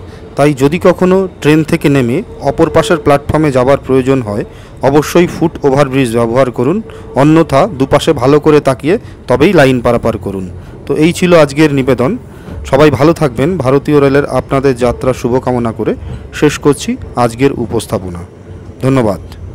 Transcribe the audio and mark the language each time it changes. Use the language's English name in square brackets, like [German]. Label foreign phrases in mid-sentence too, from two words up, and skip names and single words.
[Bangla] তাই যদি কখনো ট্রেন থেকে নেমে অপর পাশের প্ল্যাটফর্মে যাবার প্রয়োজন হয় অবশ্যই [English] foot overbridge [Bangla] ব্যবহার করুন, অন্যথা দুপাশে ভালো করে তাকিয়ে তবেই লাইন পারাপার করুন। तो এই ছিল আজকের নিবেদন। সবাই ভালো থাকবেন। ভারতীয় রেলের আপনাদের যাত্রা শুভকামনা করে শেষ করছি আজকের উপস্থাপনা। ধন্যবাদ।